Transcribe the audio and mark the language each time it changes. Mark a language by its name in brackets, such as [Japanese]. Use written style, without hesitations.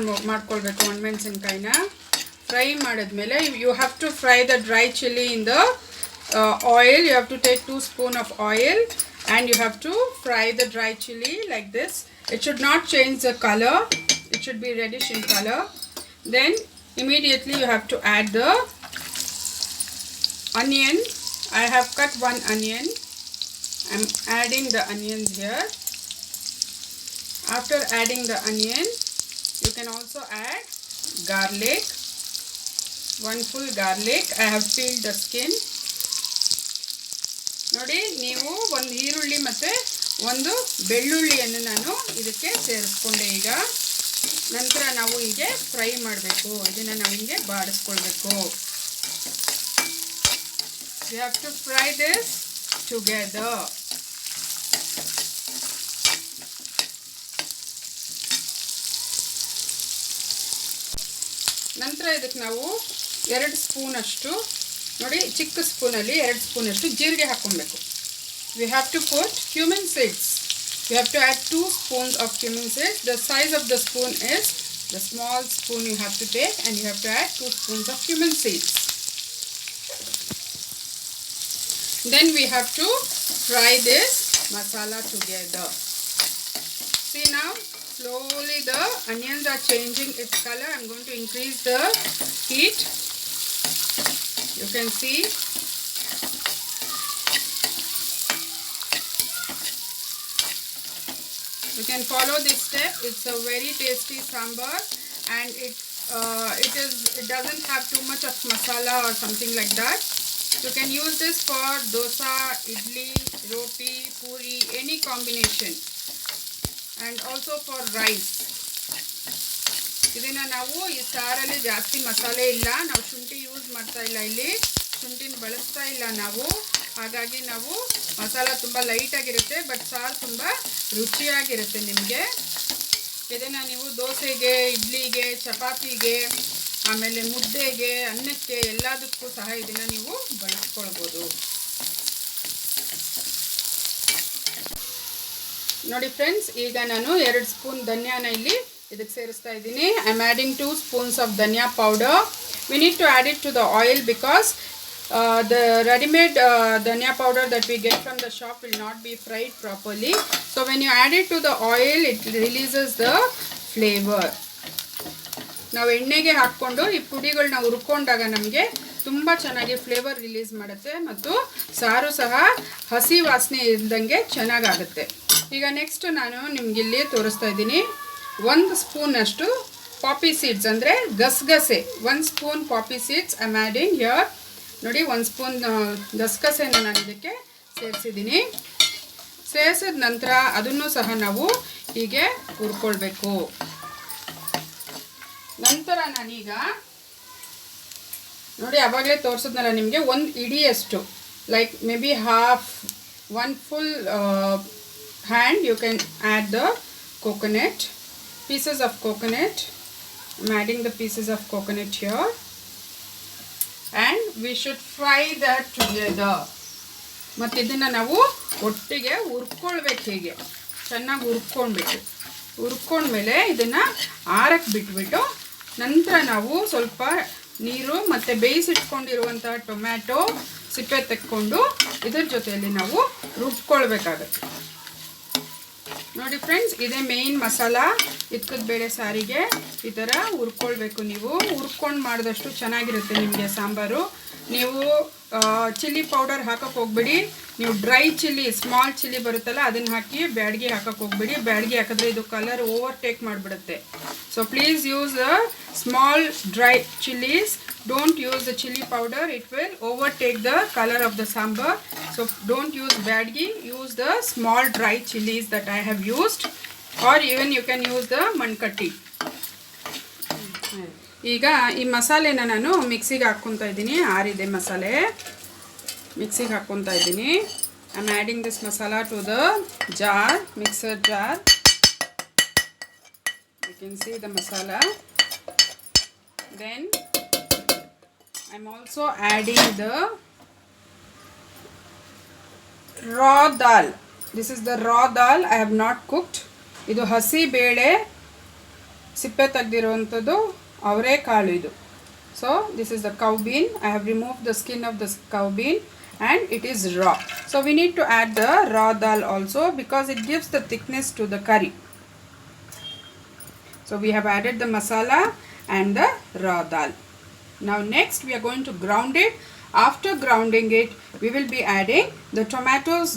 [Kannada] ಮಾಡ್ಕೊಳ್ಬೇಕು ಒಣಮೆಣಸಿನ್ಕಾಯಿನ. ಫ್ರೈ ಮಾಡಿದ್ಮೇಲೆ [English] You have to fry the dry chilli in the oil. You have to take 2 spoons of oil, and you have to fry the dry chili like this. It should not change the color, it should be reddish in color. Then immediately you have to add the onion. I have cut 1 onion. I'm adding the onions here. After adding the onion, you can also add garlic, 1 full garlic. I have peeled the skin. [Kannada] ನೋಡಿ, ನೀವು 1 ಈರುಳ್ಳಿ ಮತ್ತು 1 ಬೆಳ್ಳುಳ್ಳಿಯನ್ನು ನಾನು ಇದಕ್ಕೆ ಸೇರಿಸ್ಕೊಂಡೆ. ಈಗ ನಂತರ ನಾವು ಹೀಗೆ ಫ್ರೈ ಮಾಡಬೇಕು. ಇದನ್ನು ನಾವು ಹಿಂಗೆ ಬಾಡಿಸ್ಕೊಳ್ಬೇಕು. [English] We have to fry this together. [Kannada] ನಂತರ ಇದಕ್ಕೆ ನಾವು 2 ಸ್ಪೂನ್ ಅಷ್ಟು, ನೋಡಿ ಚಿಕ್ಕ ಸ್ಪೂನಲ್ಲಿ 2 ಸ್ಪೂನ್ ಅಷ್ಟು ಜೀರಿಗೆ ಹಾಕ್ಕೊಬೇಕು. [English] We have to put cumin seeds. We have to add 2 spoons of cumin seeds. The size of the spoon is the small spoon you have to take, and you have to add 2 spoons of cumin seeds. Then we have to fry this masala together. See now, slowly the onions are changing its color, I'm going to increase the heat. You can see. You can follow this step. It's a very tasty sambar, and it doesn't have too much of masala or something like that. You can use this for dosa, idli, roti, puri, any combination, and also for rice. [Kannada] ಇದನ್ನ ನಾವು ಈ ಸಾರಲ್ಲಿ ಜಾಸ್ತಿ ಮಸಾಲೆ ಇಲ್ಲ, ನಾವು ಶುಂಠಿ use ಮಾಡ್ತಾ ಇಲ್ಲ, ಇಲ್ಲಿ ಶುಂಠಿನ ಬಳಸ್ತಾ ಇಲ್ಲ ನಾವು, ಹಾಗಾಗಿ ನಾವು ಮಸಾಲ ತುಂಬ ಲೈಟಾಗಿರುತ್ತೆ, ಬಟ್ ಸಾರು ತುಂಬ ರುಚಿಯಾಗಿರುತ್ತೆ ನಿಮಗೆ. ಇದನ್ನು ನೀವು ದೋಸೆಗೆ, ಇಡ್ಲಿಗೆ, ಚಪಾತಿಗೆ, ಆಮೇಲೆ ಮುದ್ದೆಗೆ, ಅನ್ನಕ್ಕೆ ಎಲ್ಲದಕ್ಕೂ ಸಹ ಇದನ್ನು ನೀವು ಬಳಸ್ಕೊಳ್ಬೋದು. ನೋಡಿ ಫ್ರೆಂಡ್ಸ್, ಈಗ ನಾನು 2 ಸ್ಪೂನ್ ಧನಿಯಾನ ಇಲ್ಲಿ ಇದಕ್ಕೆ ಸೇರಿಸ್ತಾ ಇದ್ದೀನಿ. [English] I am adding 2 spoons of dhania powder. We need to add it to the oil because the ready-made dhania powder that we get from the shop will not be fried properly. So when you add it to the oil, it releases the flavor. [Kannada] ನಾವು ಎಣ್ಣೆಗೆ ಹಾಕ್ಕೊಂಡು ಈ ಪುಡಿಗಳನ್ನ ಹುರ್ಕೊಂಡಾಗ ನಮಗೆ ತುಂಬ ಚೆನ್ನಾಗಿ flavour release ಮಾಡುತ್ತೆ ಮತ್ತು ಸಾರು ಸಹ ಹಸಿ ವಾಸನೆ ಇಲ್ದಂಗೆ ಚೆನ್ನಾಗಾಗುತ್ತೆ. ಈಗ ನೆಕ್ಸ್ಟ್ ನಾನು ನಿಮಗಿಲ್ಲಿ ತೋರಿಸ್ತಾ ಇದ್ದೀನಿ. 1 ಸ್ಪೂನ್ ಅಷ್ಟು ಪಾಪಿ ಸೀಡ್ಸ್ ಅಂದರೆ ಗಸಗಸೆ, 1 ಸ್ಪೂನ್ ಪಾಪಿ seeds [English] I am adding here. [Kannada] ನೋಡಿ, 1 ಸ್ಪೂನ್ ಗಸಗಸೆನ ನಾನು ಇದಕ್ಕೆ ಸೇರಿಸಿದ್ದೀನಿ. ಸೇರಿಸಿದ ನಂತರ ಅದನ್ನು ಸಹ ನಾವು ಹೀಗೆ ಹುರ್ಕೊಳ್ಬೇಕು. ನಂತರ ನಾನೀಗ ನೋಡಿ ಆವಾಗಲೇ ತೋರಿಸಿದ್ನಲ್ಲ ನಿಮಗೆ, 1 ಇಡಿಯಷ್ಟು, [English] Like maybe half 1 full hand you can add the coconut, pieces of coconut. I'm adding the pieces of coconut here. And we should fry that together. [Kannada] ಮತ್ತು ಇದನ್ನು ನಾವು ಒಟ್ಟಿಗೆ ಹುರ್ಕೊಳ್ಬೇಕು, ಹೀಗೆ ಚೆನ್ನಾಗಿ ಹುರ್ಕೊಂಡ್ಬಿಟ್ಟು, ಹುರ್ಕೊಂಡ್ಮೇಲೆ ಇದನ್ನು ಆರಕ್ಕೆ ಬಿಟ್ಬಿಟ್ಟು ನಂತರ ನಾವು ಸ್ವಲ್ಪ ನೀರು ಮತ್ತು ಬೇಯಿಸಿಟ್ಕೊಂಡಿರುವಂಥ ಟೊಮ್ಯಾಟೊ ಸಿಪ್ಪೆ ತೆಕ್ಕೊಂಡು ಇದ್ರ ಜೊತೆಯಲ್ಲಿ ನಾವು ರುಬ್ಕೊಳ್ಬೇಕಾಗತ್ತೆ. ನೋಡಿ ಫ್ರೆಂಡ್ಸ್, ಇದೇ ಮೇಯ್ನ್ ಮಸಾಲ ಇದ್ಕದ ಬೇಳೆ ಸಾರಿಗೆ. ಈ ಥರ ಹುರ್ಕೊಳ್ಬೇಕು. ನೀವು ಹುರ್ಕೊಂಡು ಮಾಡಿದಷ್ಟು ಚೆನ್ನಾಗಿರುತ್ತೆ ನಿಮಗೆ ಸಾಂಬಾರು. ನೀವು ಚಿಲ್ಲಿ ಪೌಡರ್ ಹಾಕೋಕ್ಕೆ ಹೋಗ್ಬೇಡಿ. ನೀವು ಡ್ರೈ ಚಿಲ್ಲಿ, ಸ್ಮಾಲ್ ಚಿಲ್ಲಿ ಬರುತ್ತಲ್ಲ, ಅದನ್ನು ಹಾಕಿ ಬ್ಯಾಡ್ಗೆ ಹಾಕೋಕ್ಕೆ ಹೋಗ್ಬೇಡಿ. ಬ್ಯಾಡ್ಗೆ ಹಾಕಿದ್ರೆ ಇದು colour overtake ಮಾಡಿಬಿಡುತ್ತೆ. [English] So please use the small dry chillies. Don't use the chili powder, it will overtake the color of the sambar. So don't use badgi, use the small dry chilies that I have used, or even you can use the mankatti. [Kannada] ಈಗ ಈ ಮಸಾಲೆನ ನಾನು ಮಿಕ್ಸಿಗೆ ಹಾಕ್ಕೊತಾ ಇದ್ದೀನಿ. ಆರಿದೆ ಮಸಾಲೆ, ಮಿಕ್ಸಿಗೆ ಹಾಕ್ಕೊತಾ ಇದ್ದೀನಿ. [English] I am adding this masala to the jar, mixer jar. You can see the masala. Then I'm also adding the raw dal. This is the raw dal I have not cooked. [Kannada] ಇದು ಹಸಿ ಬೇಳೆ ಸಿಪ್ಪೆ ತೆಗೆದಿರುವಂಥದ್ದು ಅವರೆಕಾಳು ಇದು. [English] So this is the cow bean. I have removed the skin of the cow bean and it is raw. So we need to add the raw dal also because it gives the thickness to the curry. So we have added the masala and the raw dal. Now next we are going to ground it. After grounding it, we will be adding the tomatoes.